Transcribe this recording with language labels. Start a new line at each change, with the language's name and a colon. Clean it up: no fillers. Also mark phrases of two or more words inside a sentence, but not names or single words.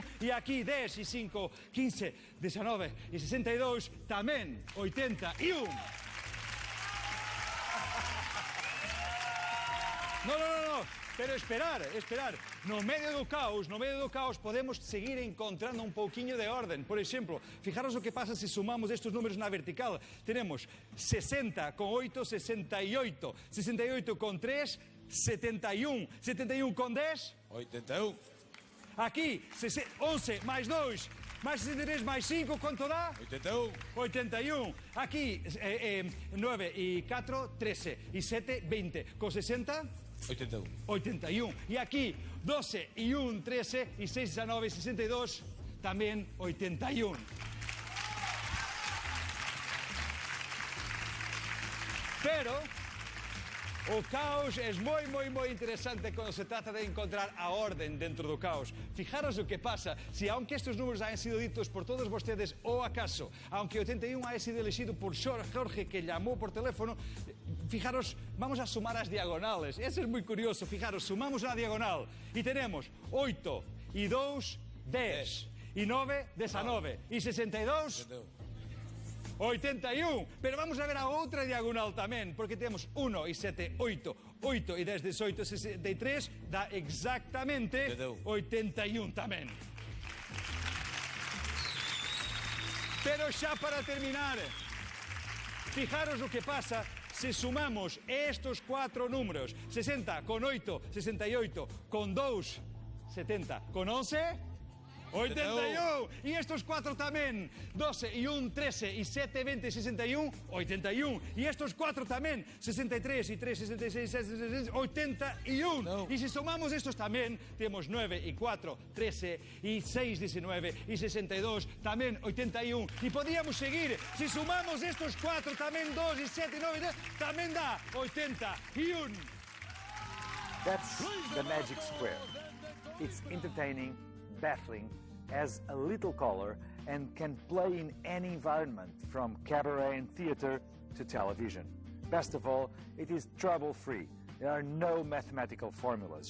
Galician: E aquí 10 e 5, 15, 19 e 62, tamén 81.
Spanish: No, pero esperar.
Galician: No medio do caos podemos seguir encontrando un pouquiño de orden. Por exemplo, fijaros o que pasa se sumamos estes números na vertical.
Spanish: Tenemos 60 con 8, 68. 68 con 3, 71. 71 com 10? 81.
Portuguese: Aqui, 11 mais 2, mais 63 mais 5, quanto dá? 81. 81. Aqui, 9 e 4, 13. E 7, 20. Com 60? 81. 81. E aqui, 12 e 1, 13. E 6, 19, 62. Também 81.
Spanish: Pero
Galician: o caos
Spanish: es muy interesante cuando se trata de encontrar a orden
Galician: dentro do caos.
Spanish: Fijaros lo que pasa, si aunque estos números hayan sido ditos por todos ustedes, o acaso, aunque 81 haya sido elegido por Jorge, que llamó por teléfono, fijaros, vamos a sumar las diagonales. Eso es muy curioso, fijaros, sumamos una diagonal y tenemos 8 y 2, 10, y 9, 19, y 62...
Galician: 81, pero vamos a ver a outra diagonal tamén, porque temos 1 e 7, 8, 8 e 10, 18, 63, dá exactamente 81 tamén. Pero xa para terminar, fijaros o que pasa se sumamos estos 4 números, 60 con 8, 68, con 2, 70, con 11...
Spanish: 81, y estos 4 también, 12 y 1, 13 y 7, 20, 61, 81, y estos 4 también, 63 y 3, 66, 66, 81, no. Y si sumamos estos también, tenemos 9 y 4, 13 y 6, 19 y 62, también 81, y podríamos seguir, si sumamos estos 4 también, 2 y 7 y 9, también da 81.
English: That's the magic square. It's entertaining, baffling, has a little color, and can play in any environment, from cabaret and theater to television. Best of all, it is trouble-free. There are no mathematical formulas.